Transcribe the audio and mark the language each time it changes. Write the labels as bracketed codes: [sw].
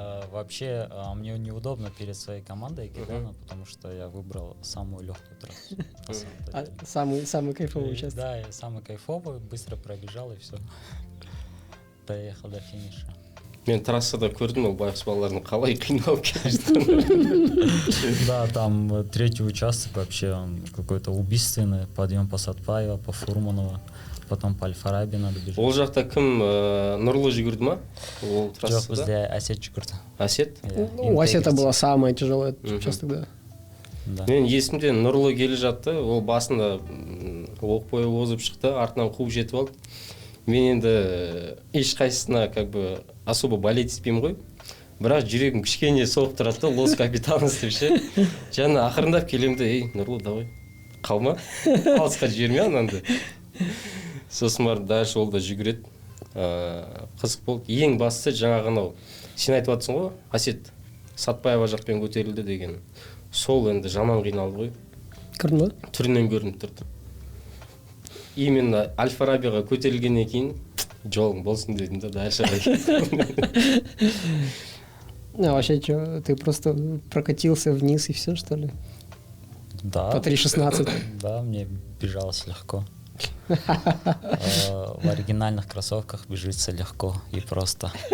[ru] Вообще, мне неудобно перед своей командой Экидена, потому что я выбрал самую легкую трассу. Самый кайфовый участок. Да, я самый кайфовый, быстро пробежал и все. Доехал до финиша. [kk] Мен трассада көрдім, ол байғұс балалардың қалай қиналып келе жатқанын. [ru] Да, там третий участок вообще он какой-то убийственный. Подъем по Сатпаева, по Фурманова, потом по Аль-Фараби надо бежать. [kk] Ол жақта кім Нұрлы жүгірді ма? Ол трассада? Жоқ, бізде Әсет жүгірді. Әсет? [ru] У Әсета была самая тяжелая участок, да. [kk] Мен есімде Нұрлы келе жатты, ол басында оқ бойы озып шықты, артынан қуып жетіп алды. Мен енді ешқайсысына [ru] как бы особо [kk] болеть етпеймін ғой. Бірақ жүрегім кішкене соғып тұрады, лос капитаныз деп ше. Жаңа ақырындап келемді, ей, Нұрлы, давай, қалма, алысқа жіберме ананды. Сосын барып дальше ол да жүгіреді. Қызық болды. Ең бастысы жаңағы анау, сен айтып жатсың ғой, Әсет, Сатпаева жақпен көтерілді деген. Сол енді жаман қиналды ғой. көрдің ба? Түрінен көрініп тұрды. Именно Аль-Фарабиға көтерілгеннен кейін жолың болсын дедім да дальше. [ru] А вообще что, ты просто прокатился вниз и все, что ли? Да. По 3.16. Да, мне бежалось легко. В оригинальных кроссовках бежится легко и просто.